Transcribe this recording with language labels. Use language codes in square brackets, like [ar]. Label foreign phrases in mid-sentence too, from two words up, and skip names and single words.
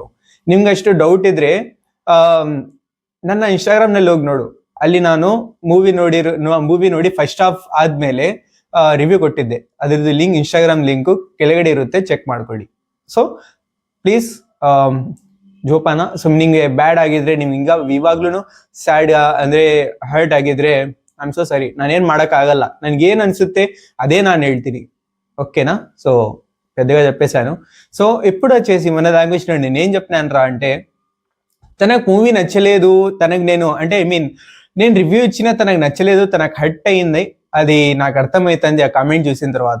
[kn] ನಿಮ್ಗೆ ಅಷ್ಟು ಡೌಟ್ ಇದ್ರೆ ನನ್ನ ಇನ್ಸ್ಟಾಗ್ರಾಮ್ ನಲ್ಲಿ ಹೋಗಿ ನೋಡು, ಅಲ್ಲಿ ನಾನು ಮೂವಿ ನೋಡಿ [en] first half [kn] ಆದ್ಮೇಲೆ ರಿವ್ಯೂ ಕೊಟ್ಟಿದ್ದೆ. ಅದ್ರದ್ದು ಲಿಂಕ್, ಇನ್ಸ್ಟಾಗ್ರಾಮ್ ಲಿಂಕ್ ಕೆಳಗಡೆ ಇರುತ್ತೆ, ಚೆಕ್ ಮಾಡ್ಕೊಳ್ಳಿ. [en] so please [kn] ಜೋಪಾನ. ನಿಮ್ಗೆ ಬ್ಯಾಡ್ ಆಗಿದ್ರೆ, ನಿಮ್ಗೆ ಇವಾಗ್ಲೂ ಸ್ಯಾಡ್ ಅಂದ್ರೆ ಹರ್ಟ್ ಆಗಿದ್ರೆ [en] I am so sorry, [kn] ನಾನೇನ್ ಮಾಡಕ್ ಆಗಲ್ಲ. ನನ್ಗೆ ಏನ್ [te] అనిపిస్తే అదే [kn] ನಾನು ಹೇಳ್ತೀನಿ, [te] ఓకేనా? సో పెద్దగా చెప్పేశాను. సో ఇప్పుడు వచ్చేసి మన లాంగ్వేజ్ లో నేనేం చెప్తున్నాను అంటే, తనకు మూవీ నచ్చలేదు, తనకు నేను రివ్యూ ఇచ్చిన తనకు నచ్చలేదు, తనకు హర్ట్ అయింది, అది నాకు అర్థమైతుంది ఆ కామెంట్ చూసిన తర్వాత.